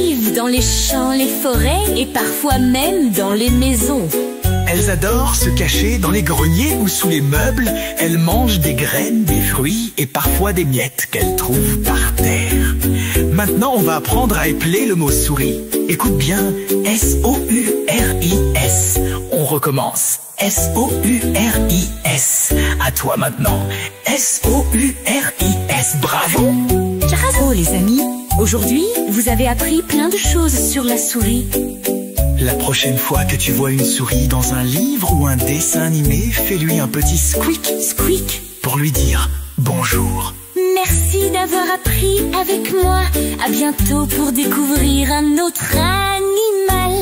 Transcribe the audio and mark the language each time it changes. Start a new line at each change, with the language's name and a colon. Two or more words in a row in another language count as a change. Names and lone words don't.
French: vivent dans les champs, les forêts et parfois même dans les maisons. Elles adorent se cacher dans les greniers ou sous les meubles. Elles mangent des graines, des fruits et parfois des miettes qu'elles trouvent par terre. Maintenant, on va apprendre à épeler le mot souris. Écoute bien, S-O-U-R-I-S. On recommence. S-O-U-R-I-S. À toi maintenant. S-O-U-R-I-S. Bravo! Bravo les amis. Aujourd'hui, vous avez appris plein de choses sur la souris. La prochaine fois que tu vois une souris dans un livre ou un dessin animé, fais-lui un petit squeak, squeak, pour lui dire bonjour. Merci d'avoir appris avec moi. À bientôt pour découvrir un autre animal.